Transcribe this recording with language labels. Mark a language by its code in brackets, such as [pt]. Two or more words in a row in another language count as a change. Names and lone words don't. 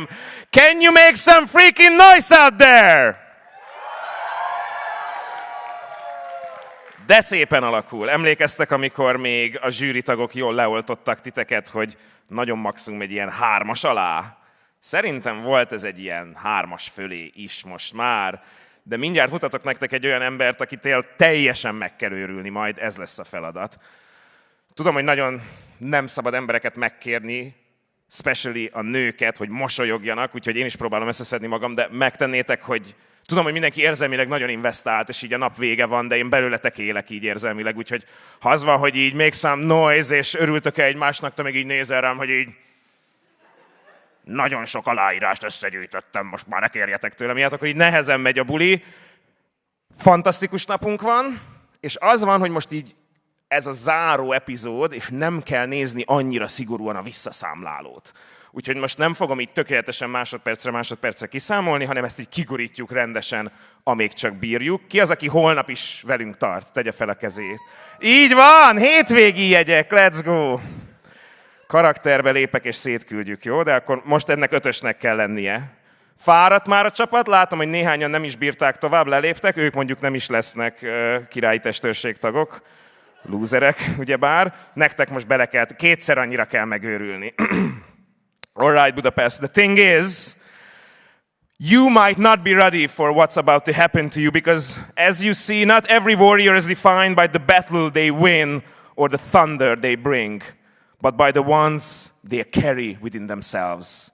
[en] Can you make some freaking noise out there? [hu] De szépen alakul. Emlékeztek, amikor még a zsűritagok jól leoltottak titeket, hogy nagyon maximum egy ilyen 3-as alá? Szerintem volt ez egy ilyen 3-as fölé is most már, de mindjárt mutatok nektek egy olyan embert, akitől teljesen meg kell őrülni, majd ez lesz a feladat. Tudom, hogy nagyon nem szabad embereket megkérni, especially a nőket, hogy mosolyogjanak, úgyhogy én is próbálom összeszedni magam, de megtennétek, hogy tudom, hogy mindenki érzelmileg nagyon investált, és így a nap vége van, de én belőletek élek így érzelmileg, úgyhogy ha az van, hogy így [en] make some noise, [hu] és örültök-e egymásnak, te meg így nézel rám, hogy így nagyon sok aláírást összegyűjtöttem, most már ne kérjetek tőlem ilyet, akkor így nehezen megy a buli. Fantasztikus napunk van, és az van, hogy most így ez a záró epizód, és nem kell nézni annyira szigorúan a visszaszámlálót. Úgyhogy most nem fogom így tökéletesen másodpercre kiszámolni, hanem ezt így kigurítjuk rendesen, amíg csak bírjuk. Ki az, aki holnap is velünk tart? Tegye fel a kezét. Így van! Hétvégi jegyek, [en] let's go! [hu] Karakterbe lépek és szétküldjük, jó? De akkor most ennek 5-ösnek kell lennie. Fáradt már a csapat, látom, hogy néhányan nem is bírták tovább, leléptek, ők mondjuk nem is lesznek királyi testőrségtagok. Lúzerek, ugyebár. Nektek most bele kell, 2-szer annyira kell megőrülni. [en] All right, Budapest. The thing is, you might not be ready for what's about to happen to you because, as you see, not every warrior is defined by the battle they win or the thunder they bring, but by the ones they carry within themselves.